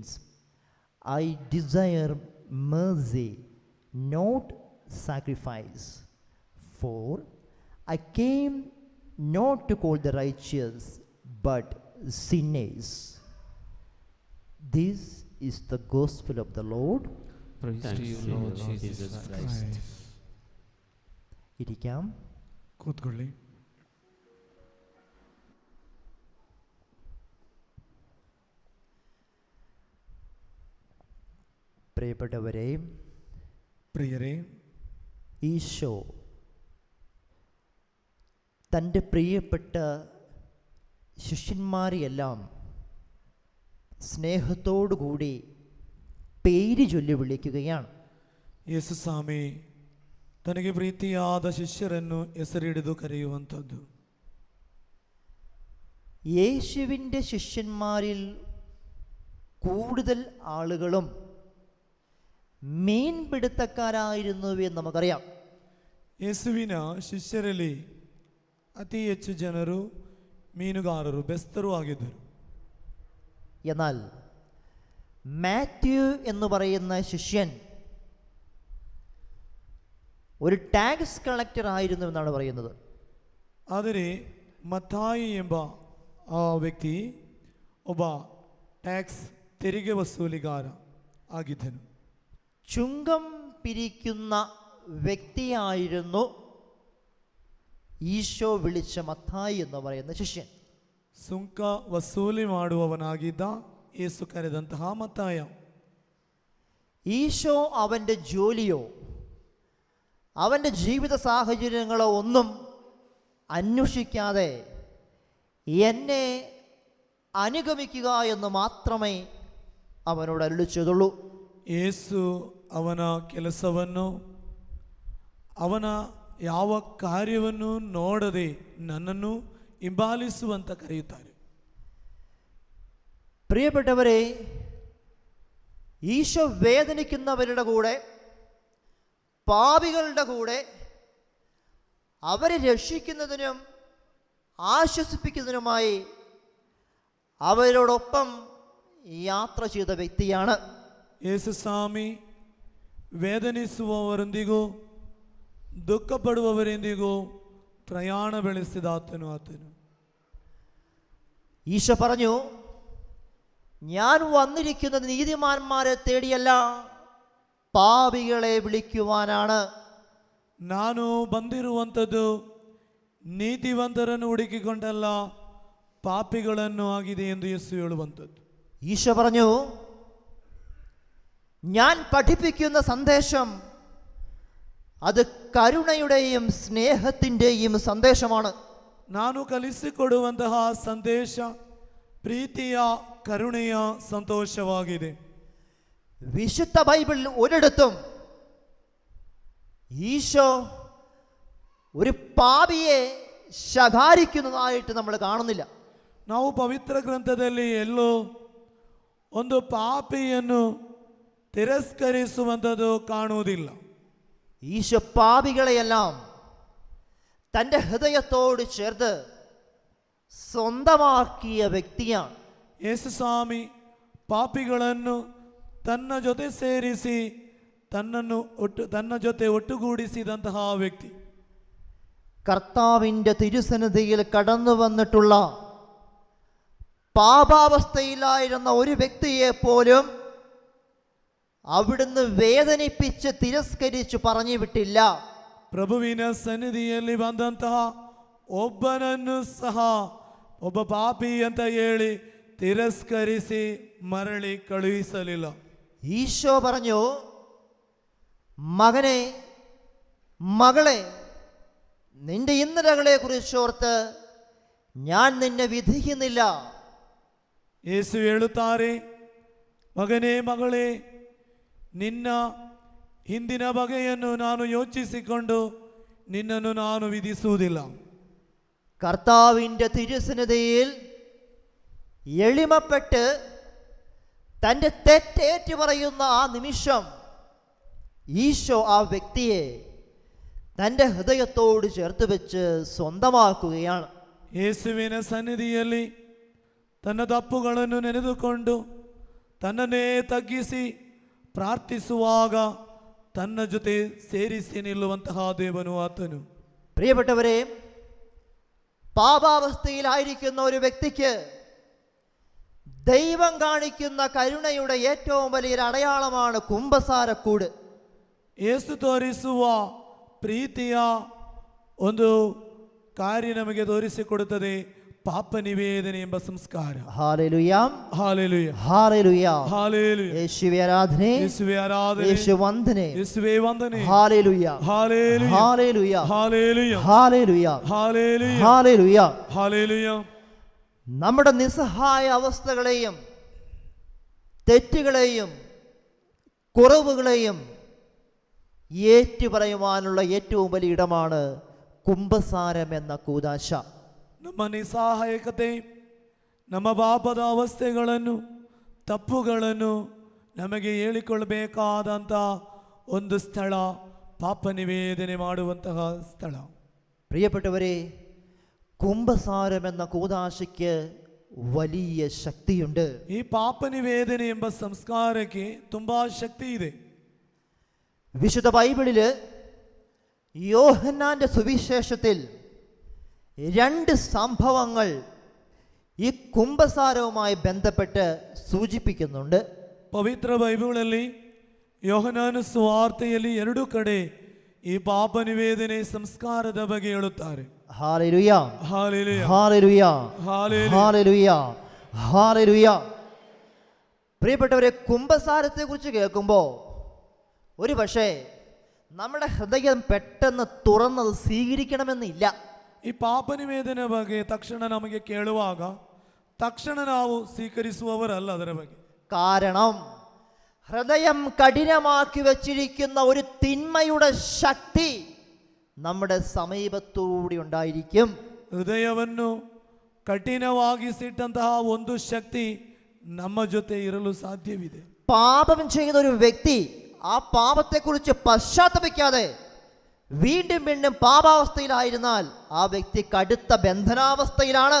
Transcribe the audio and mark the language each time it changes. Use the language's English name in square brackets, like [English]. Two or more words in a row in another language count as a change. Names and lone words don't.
[English] I desire mercy, not sacrifice. For I came not to call the righteous, but sinners." This is the gospel of the Lord. Praise to you, Lord Jesus Christ. [Malayalam] ഇരിക്കാം. [Kannada] ಕೂತ್ಕೊಳ್ಳಿ. [Malayalam] പ്രിയപ്പെട്ടവരെ, പ്രിയരേ, ഈശോ തൻ്റെ പ്രിയപ്പെട്ട ശിഷ്യന്മാരെയെല്ലാം സ്നേഹത്തോടുകൂടി പേര് ചൊല്ലി വിളിക്കുകയാണ്. [Kannada] ಯೇಸು ಸ್ವಾಮಿ ತನಗೆ ಪ್ರೀತಿಯಾದ ಶಿಷ್ಯರನ್ನು ಹೆಸರಿಡಿದು ಕರೆಯುವಂಥದ್ದು. [Malayalam] യേശുവിൻ്റെ ശിഷ്യന്മാരിൽ കൂടുതൽ ആളുകളും മീൻപിടുത്തക്കാരായിരുന്നു എന്ന് നമുക്കറിയാം. [Kannada] ಯೇಸುವಿನ ಶಿಷ್ಯರಲ್ಲಿ ಅತಿ ಹೆಚ್ಚು ಜನರು ಮೀನುಗಾರರು, ಬೆಸ್ತರು ಆಗಿದ್ದರು. [Malayalam] എന്നാൽ മാത്യു എന്ന് പറയുന്ന ശിഷ്യൻ ഒരു [English] tax collector [Malayalam] ആയിരുന്നു എന്നാണ് പറയുന്നത്. [Kannada] ಆದರೆ ಮತ್ತಾಯಿ ಎಂಬ ಆ ವ್ಯಕ್ತಿ ಒಬ್ಬ ಟ್ಯಾಕ್ಸ್ ತೆರಿಗೆ ವಸೂಲಿಗಾರ ಆಗಿದ್ದನು. [Malayalam] ചുങ്കം പിരിക്കുന്ന വ്യക്തിയായിരുന്നു ഈശോ വിളിച്ച മത്തായി എന്ന് പറയുന്ന ശിഷ്യൻ. [Kannada] ಸುಂಕ ವಸೂಲಿ ಮಾಡುವವನಾಗಿದ್ದ ಯೇಸು ಕರೆದಂತಹ ಮತ್ತಾಯ. [Malayalam] ഈശോ അവൻ്റെ ജോലിയോ അവൻ്റെ ജീവിത സാഹചര്യങ്ങളോ ഒന്നും അന്വേഷിക്കാതെ എന്നെ അനുഗമിക്കുക എന്ന് മാത്രമേ അവനോട് അരുളി ചെയ്തുള്ളൂ. [Kannada] ಯೇಸು ಅವನ ಕೆಲಸವನ್ನು, ಅವನ ಯಾವ ಕಾರ್ಯವನ್ನು ನೋಡದೆ ನನ್ನನ್ನು ಹಿಂಬಾಲಿಸುವಂತ ಕರೆಯುತ್ತಾರೆ. [Malayalam] പ്രിയപ്പെട്ടവരെ, ഈശോ വേദനിക്കുന്നവരുടെ കൂടെ, പാപികളുടെ കൂടെ അവരെ രക്ഷിക്കുന്നതിനും ആശ്വസിപ്പിക്കുന്നതിനുമായി അവരോടൊപ്പം യാത്ര ചെയ്ത വ്യക്തിയാണ്. [Kannada] ಯೇಸು ಸ್ವಾಮಿ ವೇದನಿಸುವವರೊಂದಿಗೂ ದುಃಖಪಡುವವರೊಂದಿಗೂ ಪ್ರಯಾಣ ಬೆಳೆಸಿದಾತನು ಆತನು. [Malayalam] ഈശോ പറഞ്ഞു, "ഞാൻ വന്നിരിക്കുന്നത് നീതിമാന്മാരെ തേടിയല്ല, പാപികളെ വിളിക്കുവാനാണ്." [Kannada] ನಾನು ಬಂದಿರುವಂಥದ್ದು ನೀತಿವಂತರನ್ನು ಹುಡುಕಿಕೊಂಡಲ್ಲ, ಪಾಪಿಗಳನ್ನು ಆಗಿದೆ ಎಂದು ಯೇಸು ಹೇಳುವಂಥದ್ದು. [Malayalam] ഈശോ പറഞ്ഞു, "ഞാൻ പഠിപ്പിക്കുന്ന സന്ദേശം അത് കരുണയുടെയും സ്നേഹത്തിൻ്റെയും സന്ദേശമാണ്." [Kannada] ನಾನು ಕಲಿಸಿಕೊಡುವಂತಹ ಸಂದೇಶ ಪ್ರೀತಿಯ, ಕರುಣೆಯ ಸಂತೋಷವಾಗಿದೆ. [Malayalam] വിശുദ്ധ ബൈബിളിൽ ഒരിടത്തും ഈശോ ഒരു പാപിയെ ശകാരിക്കുന്നതായിട്ട് നമ്മൾ കാണുന്നില്ല. [Kannada] ನಾವು ಪವಿತ್ರ ಗ್ರಂಥದಲ್ಲಿ ಎಲ್ಲೋ ಒಂದು ಪಾಪಿಯನ್ನು ತಿರಸ್ಕರಿಸುವಂಥದ್ದು ಕಾಣುವುದಿಲ್ಲ. [Malayalam] ഈശോ പാപികളെയെല്ലാം തൻ്റെ ഹൃദയത്തോട് ചേർത്ത് സ്വന്തമാക്കിയ വ്യക്തിയാണ്. [Kannada] ಯೇಸು ಸ್ವಾಮಿ ಪಾಪಿಗಳನ್ನು ತನ್ನ ಜೊತೆ ಸೇರಿಸಿ ತನ್ನ ಜೊತೆ ಒಟ್ಟುಗೂಡಿಸಿದಂತಹ ವ್ಯಕ್ತಿ. [Malayalam] കർത്താവിൻ്റെ തിരുസന്നിധിയിൽ കടന്നു വന്നിട്ടുള്ള പാപാവസ്ഥയിലായിരുന്ന ഒരു വ്യക്തിയെ പോലും അവിടുന്ന് വേദനിപ്പിച്ച് തിരസ്കരിച്ച് പറഞ്ഞു വിട്ടില്ല. [Kannada] ಪ್ರಭುವಿನ ಸನ್ನಿಧಿಯಲ್ಲಿ ಬಂದಂತಹ ಒಬ್ಬನನ್ನು ಸಹ ಒಬ್ಬ ಪಾಪಿ ಅಂತ ಹೇಳಿ ತಿರಸ್ಕರಿಸಿ ಮರಳಿ ಕಳುಹಿಸಲಿಲ್ಲ. [Malayalam] ഈശോ പറഞ്ഞു, മകനെ, മകളെ, നിന്റെ ഇന്നലകളെ കുറിച്ചോർത്ത് ഞാൻ നിന്നെ വിധിക്കുന്നില്ല. [Kannada] ಯೇಸು ಹೇಳುತ್ತಾರೆ, ಮಗನೇ, ಮಗಳೇ, ನಿನ್ನ ಹಿಂದಿನ ಬಗೆಯನ್ನು ನಾನು ಯೋಚಿಸಿಕೊಂಡು ನಿನ್ನನ್ನು ನಾನು ವಿಧಿಸುವುದಿಲ್ಲ. [Malayalam] കർത്താവിൻ്റെ തിരുസന്നിധിയിൽ എളിമപ്പെട്ട് തൻ്റെ തെറ്റേറ്റു പറയുന്ന ആ നിമിഷം ഈശോ ആ വ്യക്തിയെ തൻ്റെ ഹൃദയത്തോട് ചേർത്ത് വെച്ച് സ്വന്തമാക്കുകയാണ്. [Kannada] ಯೇಸುವಿನ ಸನ್ನಿಧಿಯಲ್ಲಿ ತನ್ನ ತಪ್ಪುಗಳನ್ನು ನೆನೆದುಕೊಂಡು ತನ್ನನ್ನೇ ತಗ್ಗಿಸಿ ಪ್ರಾರ್ಥಿಸುವಾಗ ತನ್ನ ಜೊತೆ ಸೇರಿಸಿ ನಿಲ್ಲುವಂತಹ ದೇವನು ಆತನು. [Malayalam] പ്രിയപ്പെട്ടവരെ, പാപാവസ്ഥയിലായിരിക്കുന്ന ഒരു വ്യക്തിക്ക് ദൈവം കാണിക്കുന്ന കരുണയുടെ ഏറ്റവും വലിയൊരു അടയാളമാണ് കുമ്പസാരക്കൂട്. [Kannada] ಯೇಸು ತೋರಿಸುವ ಪ್ರೀತಿಯ ಒಂದು ಕಾರ್ಯ ನಮಗೆ ತೋರಿಸಿಕೊಡುತ್ತದೆ ಪಾಪ ನಿವೇದನೆ ಎಂಬ ಸಂಸ್ಕಾರ. [Malayalam] ഹല്ലേലൂയ, [Kannada] ಹಾಲೆಲೂಯ, [Malayalam] ഹല്ലേലൂയ, [Kannada] ಹಾಲೆಲೂಯ. [Malayalam] യേശുവേ ആരാധനെ, [Kannada] ಯೇಸುವೇ ಆರಾಧನೆ, [Malayalam] യേശു വന്ദനെ, [Kannada] ಯೇಸುವೇ ವಂದನೆ. [Malayalam] ഹല്ലേലൂയ, [Kannada] ಹಾಲೆಲೂಯ, [Malayalam] ഹല്ലേലൂയ, [Kannada] ಹಾಲೆಲೂಯ, [Malayalam] ഹല്ലേലൂയ, [Kannada] ಹಾಲೆಲೂയ, [Malayalam] ഹല്ലേലൂയ. [Kannada] ಹಾಲೆಲೂಯ. [Malayalam] നമ്മുടെ നിസ്സഹായ അവസ്ഥകളെയും തെറ്റുകളെയും കുറവുകളെയും ഏറ്റുപറയുവാനുള്ള ഏറ്റവും വലിയ ഇടമാണ് കുമ്പസാരം എന്ന കൂദാശ. [Kannada] ನಮ್ಮ ನಿಸ್ಸಹಾಯಕತೆ, ನಮ್ಮ ಪಾಪದ ಅವಸ್ಥೆಗಳನ್ನು, ತಪ್ಪುಗಳನ್ನು ನಮಗೆ ಹೇಳಿಕೊಳ್ಳಬೇಕಾದಂಥ ಒಂದು ಸ್ಥಳ ಪಾಪ ನಿವೇದನೆ ಮಾಡುವಂತಹ ಸ್ಥಳ. [Malayalam] പ്രിയപ്പെട്ടവരെ, കുമ്പസാരം എന്ന കൂദാശയ്ക്ക് വലിയ ശക്തിയുണ്ട്. [Kannada] ಈ ಪಾಪ ನಿವೇದನೆ ಎಂಬ ಸಂಸ್ಕಾರಕ್ಕೆ ತುಂಬಾ ಶಕ್ತಿ ಇದೆ. [Malayalam] വിശുദ്ധ ബൈബിളില് യോഹന്നാന്റെ സുവിശേഷത്തിൽ 2 സംഭവങ്ങൾ ഈ കുമ്പസാരവുമായി ബന്ധപ്പെട്ട് സൂചിപ്പിക്കുന്നുണ്ട്. [Kannada] ಪವಿತ್ರ ಬೈಬಲಲ್ಲಿ ಯೋಹನಾನ ಸುವಾರ್ತೆಯಲ್ಲಿ 2 ಕಡೆ ಈ ಪಾಪ ನಿವೇದನೆ ಸಂಸ್ಕಾರದ ಬಗ್ಗೆ ಹೇಳುತ್ತಾರೆ. [Malayalam] ഹല്ലേലൂയ, [Kannada] ಹಾಲೆಲೂಯ, [Malayalam] ഹല്ലേലൂയ, [Kannada] ಹಾಲೆಲೂಯ. [Malayalam] ഹല്ലേലൂയ, ഹല്ലേലൂയ. പ്രിയപ്പെട്ടവരെ, കുമ്പസാരത്തെ കുറിച്ച് കേൾക്കുമ്പോൾ ഒരു പക്ഷേ നമ്മുടെ ഹൃദയം പെട്ടെന്ന് തുറന്നത് സ്വീകരിക്കണമെന്നില്ല. [Kannada] ಈ ಪಾಪ ನಿವೇದನೆ ಬಗ್ಗೆ ತಕ್ಷಣ ನಮಗೆ ಕೇಳುವಾಗ ತಕ್ಷಣ ನಾವು ಸ್ವೀಕರಿಸುವವರಲ್ಲ ಅದರ ಬಗ್ಗೆ. [Malayalam] കാരണം ഹൃദയം കഠിനമാക്കി വച്ചിരിക്കുന്ന ഒരു തിന്മയുടെ ശക്തി നമ്മുടെ സമീപത്തൂടെ ഉണ്ടായിരിക്കും. [Kannada] ಹೃದಯವನ್ನು ಕಠಿಣವಾಗಿಸಿಟ್ಟಂತಹ ಒಂದು ಶಕ್ತಿ ನಮ್ಮ ಜೊತೆ ಇರಲು ಸಾಧ್ಯವಿದೆ. [Malayalam] പാപം ചെയ്ത ഒരു വ്യക്തി ആ പാപത്തെക്കുറിച്ച് പശ്ചാത്തപിക്കാതെ വീണ്ടും വീണ്ടും പാപാവസ്ഥയിലായിരുന്നാൽ ആ വ്യക്തി കടുത്ത ബന്ധനാവസ്ഥയിലാണ്.